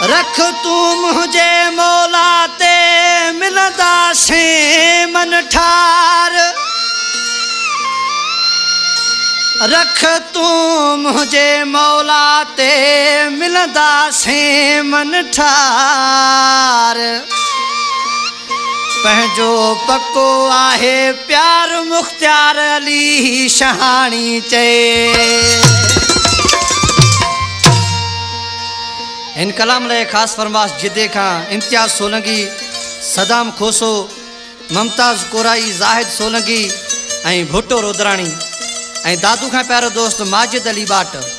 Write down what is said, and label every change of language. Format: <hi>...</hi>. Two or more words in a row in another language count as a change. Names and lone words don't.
<skr>रख तू मुझे मौला ते मिलदा से मन ठार। रख तू मुझे मौला ते मिलदा से मन ठार।</skr> <sd>पंहिंजो पक्को आहे प्यार मुख्तियार अली शहाणी चए। इन कलाम लाइ ख़ासि फरमाश जिदे खां इम्तियाज़ सोलंकी, सदाम खोसो, ममताज़ कोराई, ज़ाहिद सोलंकी ऐं भुट्टो रोदराणी ऐं दादू खां प्यारो दोस्त माजिद अली बाट।</sd>